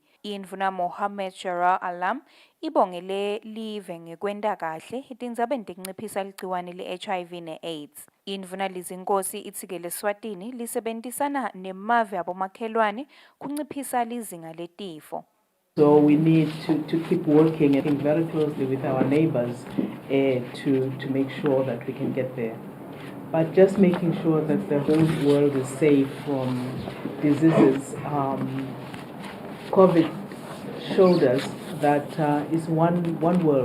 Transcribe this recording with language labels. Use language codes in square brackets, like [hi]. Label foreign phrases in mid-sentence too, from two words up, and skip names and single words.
[ss] Indvuna Mohammed Sharia Alam ibongele live ngekwenta kahle etindzabeni tekunciphisa ligciwane le-HIV ne-AIDS. Indvuna lizinkosi itsike leSwatini lisebentisana nemave abomakhelwane kunciphisa lizinga letifo. [en] So we need to keep working very closely with our neighbors to make sure that we can get there. But just making sure that the whole world is safe from diseases. COVID showed us that it's one world.